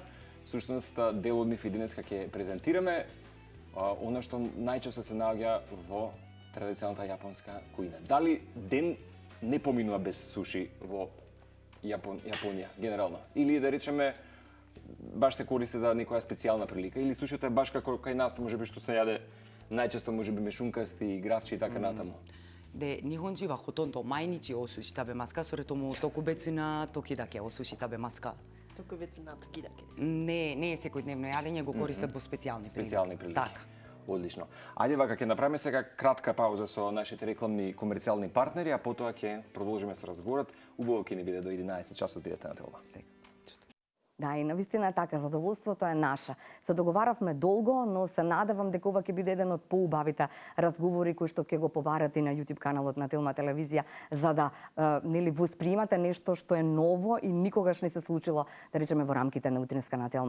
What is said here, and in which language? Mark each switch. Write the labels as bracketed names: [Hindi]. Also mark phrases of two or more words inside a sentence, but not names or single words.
[Macedonian] Всушност дел од нив и денеска ќе презентираме она што најчесто се наоѓа во традиционалната јапонска кујна. Дали ден не поминува без суши во Јапонија генерално или да речеме баш се користи за некоја специјална прилика или сушито е баш како кај нас можеби што се јаде најчесто можеби мешункасти, гравчи и така натаму. [Japanese] で日本人はほとんど毎日お寿司食べますか？それとも特別な時だけお寿司食べますか？特別な時だけです。 [Macedonian] Не е секојдневно јадење, го користат во специјални прилики. Така. Одлично. Ајде вака, ќе направиме сега кратка пауза со нашите рекламни комерцијални партнери, а потоа ќе продолжиме со разговорот. Убаво ќе ни биде до 11 часот, бидете на Телма. Да, и навистина е така, задоволството е наше. Се договаравме долго, но се надевам дека ова ќе биде еден од поубавите разговори кои што ќе го побарате на YouTube каналот на Телма телевизија, за да нели восприемате нешто што е ново и никогаш не се случило, да речеме, во рамките на утринска на Телма.